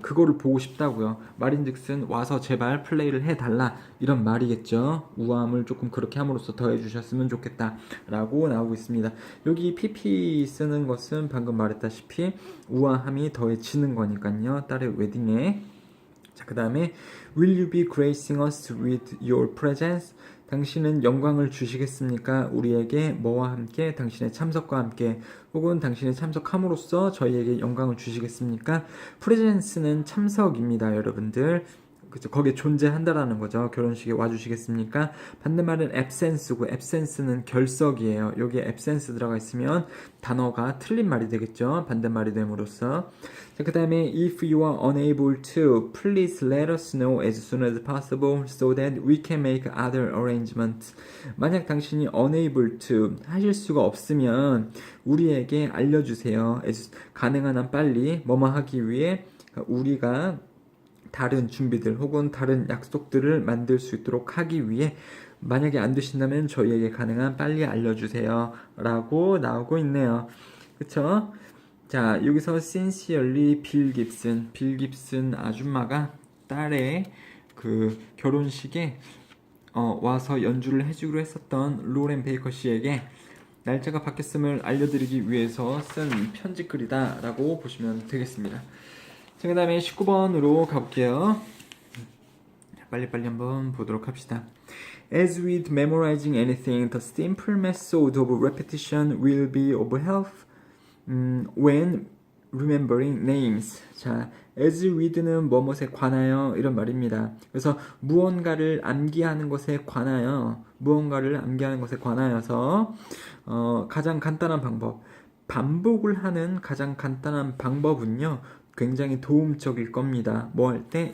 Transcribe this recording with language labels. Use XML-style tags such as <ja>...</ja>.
<ko>그거를 보고 싶다고요. 말인즉슨 와서 제발 플레이를 해달라 이런 말이겠죠. 우아함을 조금 그렇게 함으로써 더해주셨으면 좋겠다 라고 나오고 있습니다. 여기 PP 쓰는 것은 방금 말했다시피 우아함이 더해지는 거니까요. 딸의 웨딩에. 자, 그 다음에</ko> <en>Will you be gracing us with your presence?</en> <ko>당신은 영광을 주시겠습니까? 우리에게 뭐와 함께 당신의 참석과 함께 혹은 당신의 참석함으로써 저희에게 영광을 주시겠습니까? presence는 참석입니다, 여러분들. 그죠? 거기에 존재한다라는 거죠. 결혼식에 와주시겠습니까? 반대말은 absence고 absence는 결석이에요. 여기에 absence 들어가 있으면 단어가 틀린 말이 되겠죠. 반대말이 됨으로써. 자, 그 다음에</ko> <en>if you are unable to, please let us know as soon as possible so that we can make other arrangements.</en> <ko>만약 당신이</ko> <en>unable to</en> <ko>하실 수가 없으면 우리에게 알려주세요. 가능한 한 빨리 뭐뭐 하기 위해 우리가 다른 준비들 혹은 다른 약속들을 만들 수 있도록 하기 위해 만약에 안 되신다면 저희에게 가능한 빨리 알려주세요 라고 나오고 있네요. 그쵸? 자, 여기서 sincerely 빌 깁슨 아줌마가 딸의 그 결혼식에 와서 연주를 해주기로 했었던 로렌 베이커 씨에게 날짜가 바뀌었음을 알려드리기 위해서 쓴 편지글이다 라고 보시면 되겠습니다. 자, 그 다음에 19번으로 가볼게요. 빨리빨리 한번 보도록 합시다.</ko> <en>As with memorizing anything, the simple method of repetition will be of help when remembering names.</en> <ko>자,</ko> <en>as with</en> <ko>는 뭐뭇에 관하여 이런 말입니다. 그래서 무언가를 암기하는 것에 관하여서 가장 간단한 방법, 반복을 하는 가장 간단한 방법은요, 굉장히 도움적일 겁니다. 뭐 할 때?</ko>